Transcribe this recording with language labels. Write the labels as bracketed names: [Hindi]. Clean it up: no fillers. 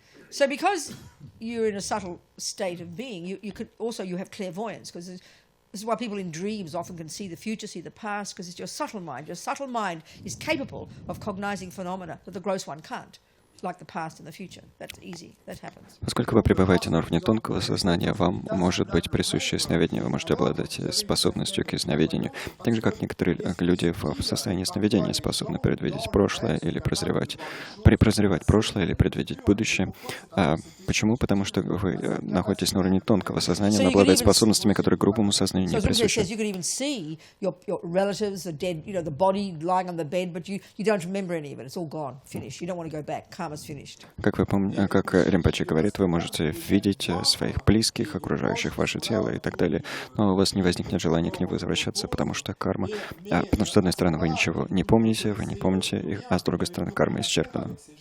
[English] So because you're in a subtle state of being, you have clairvoyance, because this is why people in dreams often can see the future, see the past, because it's your subtle mind. Your subtle mind is capable of cognizing phenomena that the gross one can't. Like the past and the future. That's easy. That happens. [Russian] Поскольку вы пребываете на уровне тонкого сознания, вам может быть присуще сновидение, вы можете обладать способностью к сновидению, так же, как некоторые люди в состоянии сновидения способны предвидеть прошлое или прозревать прошлое или предвидеть будущее. Почему? Потому что вы находитесь на уровне тонкого сознания, но обладаете способностями, которые грубому сознанию не присущи. [English] You could even see your relatives, the dead, the body lying on the bed, but you don't remember any of it. It's all gone, finished. You don't want to go back. [Russian] Как вы помните, как Ринпоче говорит, вы можете видеть своих близких, окружающих ваше тело и так далее, но у вас не возникнет желания к ним возвращаться, потому что карма... Потому что, с одной стороны, вы ничего не помните, вы не помните их, а с другой стороны, карма исчерпана.